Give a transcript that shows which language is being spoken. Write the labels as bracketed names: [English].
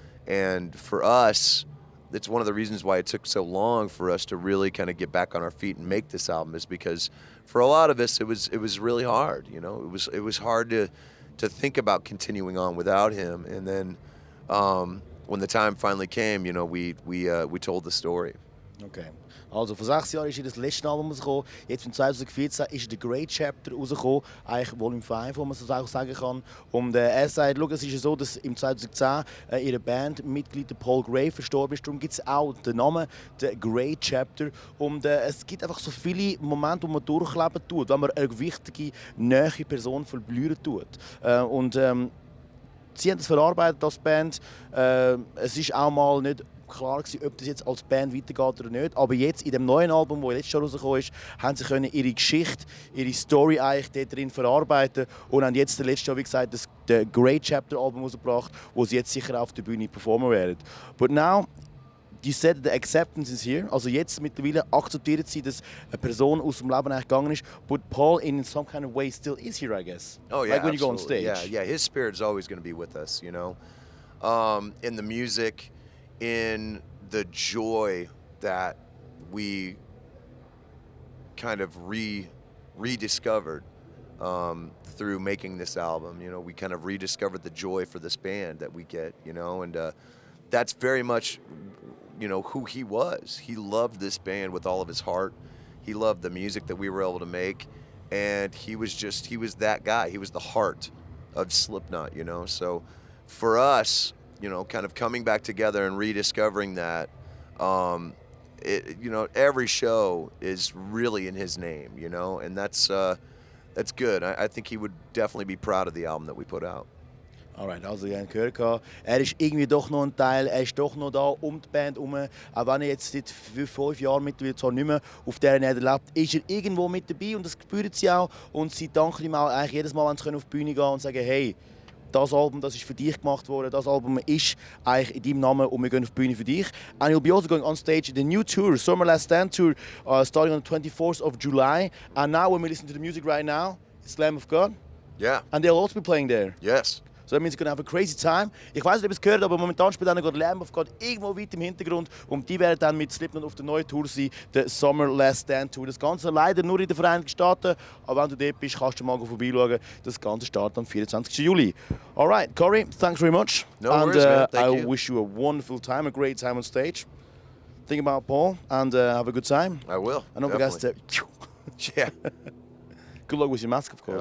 [English] And for us, that's one of the reasons why it took so long for us to really kind of get back on our feet and make this album, is because for a lot of us it was really hard, you know. It was hard to think about continuing on without him. And then when the time finally came, you know, we told the story. Okay. [German] Also vor 6 Jahren ist das letzte Album rausgekommen. Jetzt im 2014 ist The Great Chapter rausgekommen. Eigentlich Volume 5, wo man so auch sagen kann. Und er sagt, schau, es ist ja so, dass im 2010 ihre Bandmitglied Paul Gray verstorben ist. Darum gibt es auch den Namen The Great Chapter. Und es gibt einfach so viele Momente, wo man durchleben tut, wenn man eine wichtige, nahe Person verlieren tut. Sie haben das verarbeitet als Band. Es ist auch mal nicht klar gewesen, ob das jetzt als Band weitergeht oder nicht. Aber jetzt in dem neuen Album, das letztes Jahr rausgekommen ist, haben sie können ihre Geschichte, ihre Story eigentlich dort drin verarbeiten und haben jetzt letztes Jahr, wie gesagt, das Great Chapter Album rausgebracht, wo sie jetzt sicher auf der Bühne performen werden. [English] But now, you said the acceptance is here. [German] Also jetzt mittlerweile akzeptiert sie, dass eine Person aus dem Leben eigentlich gegangen ist. [English] But Paul in some kind of way still is here, I guess. Oh yeah, like when you go on absolutely. stage. Yeah. His spirit's always going to be with us, you know, in the music, in the joy that we kind of rediscovered through making this album. You know, we kind of rediscovered the joy for this band that we get, you know, and that's very much, you know, who he was. He loved this band with all of his heart. He loved the music that we were able to make, and he was that guy. He was the heart of Slipknot, you know. So for us, you know, kind of coming back together and rediscovering that, you know, every show is really in his name, you know, and that's good. I think he would definitely be proud of the album that we put out. [German] Alright, also ihr habt gehört, er ist irgendwie doch noch ein Teil, er ist doch noch da um die Band herum. Auch wenn er jetzt seit 5 Jahren mittlerweile zwar nicht mehr auf dieser Erde lebt, ist er irgendwo mit dabei und das spüren sie auch. Und sie danken ihm auch eigentlich jedes Mal, wenn sie auf die Bühne gehen und sagen, hey, das Album, das ist für dich gemacht worden, das Album ist eigentlich in deinem Namen und wir gehen auf die Bühne für dich. [English] And you'll be also going on stage in the new tour, Summer Last Stand Tour, starting on the 24th of July. And now when we listen to the music right now, it's Lamb of God. Yeah. And they'll also be playing there. Yes. So that means you're gonna have a crazy time. [German] Ich weiß nicht, ob ihr es gehört, aber momentan spielt einer gerade Lamb of God irgendwo weit im Hintergrund und die werden dann mit Slipknot auf der neuen Tour sein, der Summer Last Stand Tour. Das Ganze leider nur in den Vereinigten Staaten, aber wenn du dort bist, kannst du mal vorbeischauen. Das Ganze startet am 24. Juli. [English] Alright, Corey, thanks very much. No and worries, man. Thank I you. wish you a wonderful time, a great time on stage. Think about Paul and have a good time. I will. And don't forget to... Yeah. Good luck with your mask, of course.